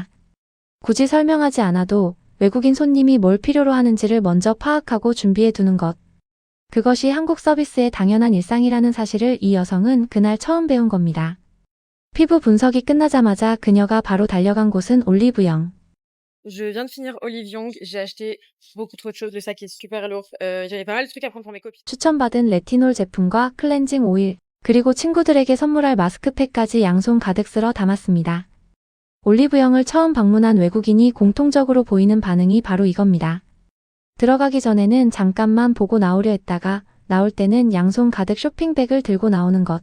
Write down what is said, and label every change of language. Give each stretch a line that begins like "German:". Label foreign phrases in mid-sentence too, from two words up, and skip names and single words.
Korean: 굳이 설명하지 않아도 외국인 손님이 뭘 필요로 하는지를 먼저 파악하고 준비해 두는 것. 그것이 한국 서비스의 당연한 일상이라는 사실을 이 여성은 그날 처음 배운 겁니다. 피부 분석이 끝나자마자 그녀가 바로 달려간 곳은 올리브영.
French: Je viens de finir Olive Young, j'ai acheté beaucoup trop de choses, le sac est super lourd. J'avais pas mal de trucs à prendre pour mes copines.
Korean: 추천받은 레티놀 제품과 클렌징 오일, 그리고 친구들에게 선물할 마스크팩까지 양손 가득 쓸어 담았습니다. 올리브영을 처음 방문한 외국인이 공통적으로 보이는 반응이 바로 이겁니다. 들어가기 전에는 잠깐만 보고 나오려 했다가 나올 때는 양손 가득 쇼핑백을 들고 나오는 것.